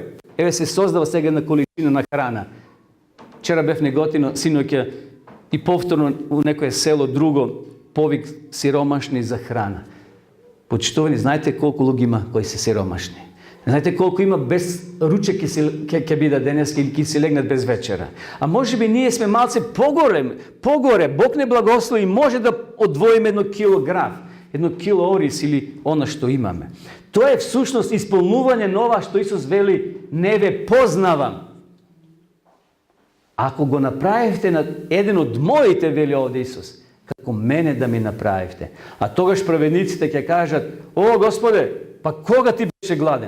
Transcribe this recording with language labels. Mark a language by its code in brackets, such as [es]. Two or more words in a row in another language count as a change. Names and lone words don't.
[mk] Еве се создава сега на количина на храна. Вчера бев неготино, синоќа, и повторно у некое село друго повик сиромашни за храна. Почитувани, знаете колку луѓе има кои се сиромашни? Знаете колку има без ручек ќе биде денес или ќе си легнат без вечера? А може би ние сме малце погоре, Бог не благослови, може да одвоиме 1 килограф, [sr] jedno kilo oris ili ono što imamo. To je [mk] всушност исполнување на ова што Исус вели, не ве познавам. Ако го направивте на еден од моите, вели овде Исус, како мене да ми направивте. А тогаш праведниците ќе кажат, о Господе, па кога ти беше гладен?